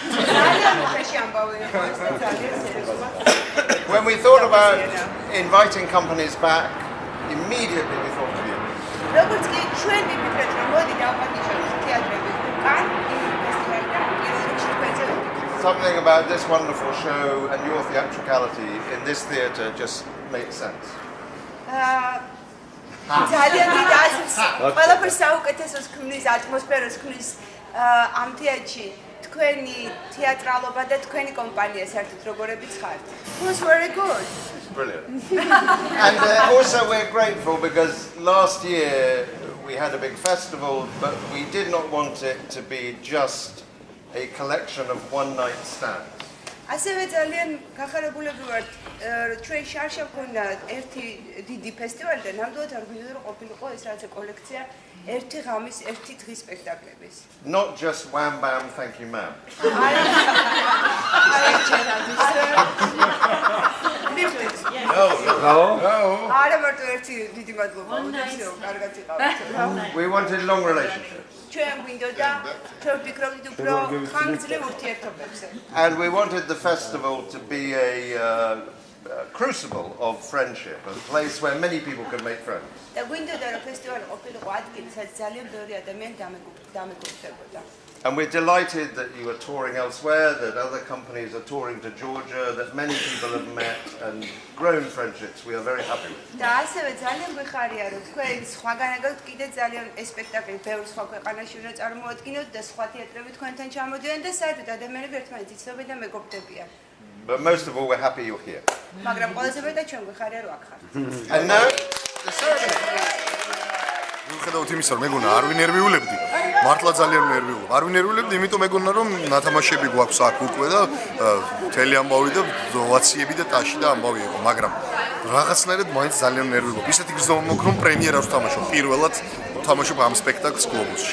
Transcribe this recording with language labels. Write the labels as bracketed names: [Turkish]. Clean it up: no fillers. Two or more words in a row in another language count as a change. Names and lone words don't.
[English] When we thought about inviting companies back, immediately we thought of you. Something about this wonderful show and your theatricality in this theatre just makes sense. [Georgian] თქვენი თეატრალობა და თქვენი კომპანია საერთოდ როგორებიც ხართ. [English] It was very good. Brilliant. And also we're grateful because last year we had a big festival, but we did not want it to be just a collection of one-night stands. [Georgian] ასევე ძალიან გახარებულები ვართ ჩვენ შარშა მქონდა ერთი დიდი ფესტივალი და ნამდვილად არ გვინდოდა რომ ყოფილიყო ეს რაღაცა კოლექცია ერთი ღამის ერთი დღის სპექტაკლების. [English] Not just wham bam thank you ma'am. [Georgian] არა მარტო ერთი დიდი მადლობა უდევსო კარგად იყავით. [English] We wanted long relationships. [Georgian] ჩვენ გვინდოდა ჩვენ ვფიქრობდით უფრო ხანგრძლივ ურთიერთობებზე. [English] And we wanted the festival to be a crucible of friendship, a place where many people can make friends. [Georgian] და გვინდოდა რომ ფესტივალი ყოფილიყო ადგილი, სადაც ძალიან ბევრი ადამიანი დამეგობრდებოდა. [English] And we're delighted that you are touring elsewhere, that other companies are touring to Georgia, that many people have met and grown friendships. We are very happy with it. [Georgian] და ასევე ძალიან გვეხარია რომ თქვენ სხვაგანაგად კიდე ძალიან ეს სპექტაკლი ბევრ სხვა ქვეყანაში უნდა წარმოადგინოთ და სხვა თეატრები თქვენთან ჩამოდიან და საერთოდ ადამიანები ერთმანეთს იცნობენ და მეგობრდებიან. [English] But most of all, we're happy you're here. [Georgian] მაგრამ ყველაზე მეტად ჩვენ გვეხარია რომ აქ ხართ. [English] And now, the ceremony. [Georgian] მიუხედავად იმისა, რომ მეგონა არ ვინერვიულებდი, მართლა ძალიან ნერვიულობ. არ ვინერვიულებდი, იმიტომ მეგონა რომ ნათამაშები გვაქვს აქ უკვე და მთელი ამბავი და ოვაციები და ტაში და ამბავი იყო, მაგრამ რაღაცნაირად მაინც ძალიან ნერვიულობ. ისეთი გრძნობა მაქვს, რომ პრემიერას ვთამაშობ. პირველად ვთამაშობ ამ სპექტაკლს გლობუსში.